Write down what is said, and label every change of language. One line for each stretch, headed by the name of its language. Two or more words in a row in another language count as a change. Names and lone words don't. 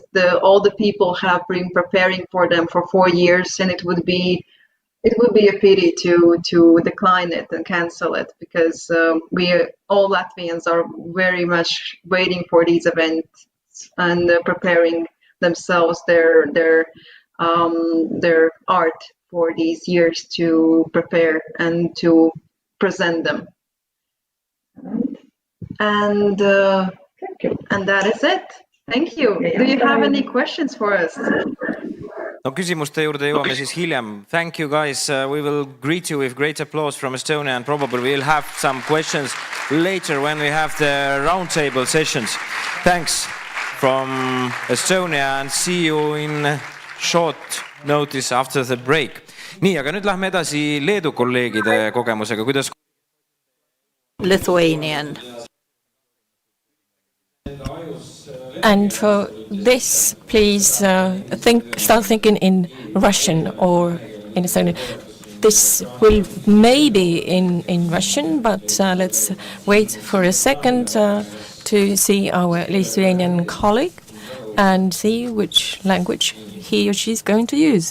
English: All the people have been preparing for them for 4 years, and it would be a pity to decline it and cancel it, because all Latvians are very much waiting for these events and preparing themselves, their art for these years to prepare and to present them. And that is it. Thank you. Do you have any questions for us?
Estonian: No küsimuste juurde jõuame siis hiljem.
English: Thank you guys. We will greet you with great applause from Estonia, and probably we'll have some questions later when we have the roundtable sessions. Thanks from Estonia, and see you in short notice after the break.
Estonian: Nii, aga nüüd lähme edasi Leedu kolleegide kogemusega. Kuidas?
English: Lithuanian. And for this, please start thinking in Russian or in Estonian. This will maybe in Russian, but let's wait for a second to see our Lithuanian colleague and see which language he or she is going to use.